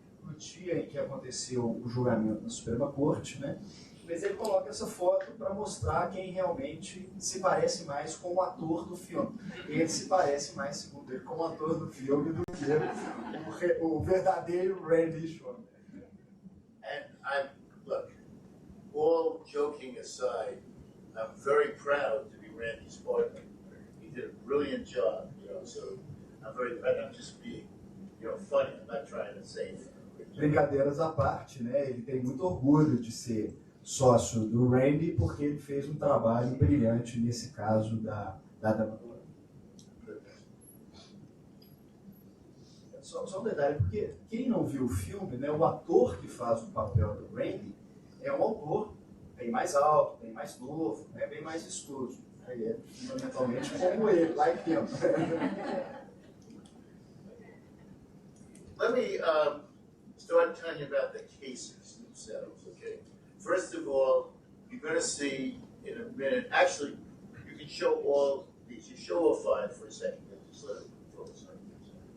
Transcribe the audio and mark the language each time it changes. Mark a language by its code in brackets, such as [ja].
[pt] No dia em que aconteceu o julgamento na Suprema Corte, né, mas ele coloca essa foto para mostrar quem realmente se parece mais com o ator do filme. Ele se parece mais, segundo ele, com o ator do filme do que o verdadeiro Randy Schoenberg. [en] And look, all joking aside, I'm very proud to be Randy's partner. He did a brilliant job, so I'm just being, funny. I'm not trying to say anything. [pt] Brincadeiras à parte, né? Ele tem muito orgulho de ser sócio do Randy porque ele fez um trabalho brilhante nesse caso da dama. Só um detalhe, porque quem não viu o filme, né, o ator que faz o papel do Randy é um autor bem mais alto, bem mais novo, né, bem mais vistoso. Aí é fundamentalmente como ele, [en] like him. Let me start telling you about the cases themselves, okay? First of all, you're going to see in a minute, actually, you can show all these. You show all five for a second, just let it focus on this.